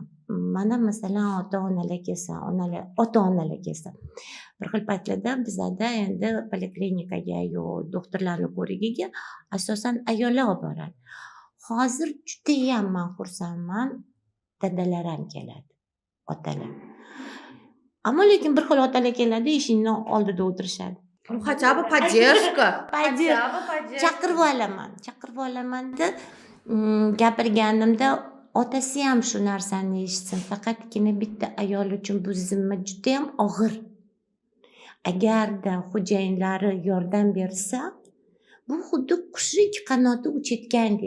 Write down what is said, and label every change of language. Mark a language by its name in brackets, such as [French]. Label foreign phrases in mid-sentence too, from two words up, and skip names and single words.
[Uzbek] Mana masalan ota-onalar kelsa, bir xil paytlarda bizada endi poliklinikaga yo doktorlarni ko'rigiga asosan ayollar olib boradi. Hozir judayam men xursandman, dadalar ham keladi, otalar. Ammo lekin bir xil otalar keladi, eshikning oldida o'tirishadi. [Russian] Хотя бы поддержка. [Uzbek] Chaqirib olaman deb gapirganimda otasi ham shu narsani eshitsin. Faqatgina bitta ayol uchun bu zimma juda ham og'ir. agarda xo'jayinlari yordam bersa, bu xuddi qushni ikki qanoti uchayotgandek.